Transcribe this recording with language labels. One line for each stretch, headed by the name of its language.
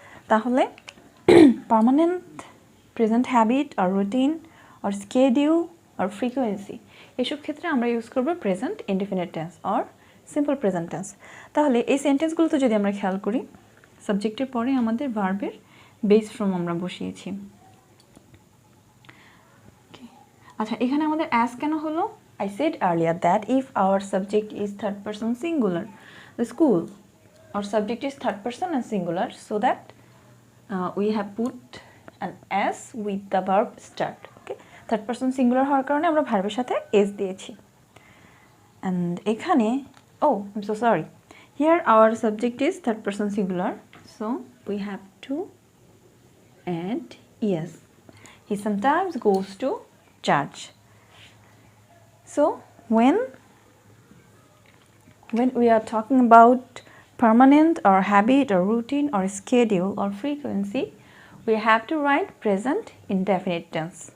Bangla: তাহলে permanent, present habit আর routine আর schedule আর frequency, এসব ক্ষেত্রে আমরা ইউজ করব প্রেজেন্ট ইনডেফিনিট টেন্স আর সিম্পল প্রেজেন্ট টেন্স। তাহলে এই সেন্টেন্সগুলোতে যদি আমরা খেয়াল করি, সাবজেক্টের পরে আমাদের ভার্বের বেস ফর্ম আমরা বসিয়েছি। আচ্ছা, এখানে আমাদের অ্যাজ কেন হলো?
English: I said earlier that if our subject is third person singular, the school, our subject is third person and singular, so that we have put an s with the verb start.
Bangla: Okay, third person singular হওয়ার কারণে আমরা ভার্বের সাথে s দিয়েছি।
English: And এখানে, oh, I'm so sorry, here our subject is third person singular, so we have to add es. He sometimes goes to church. So when we are talking about permanent or habit or routine or schedule or frequency, we have to write present indefinite tense.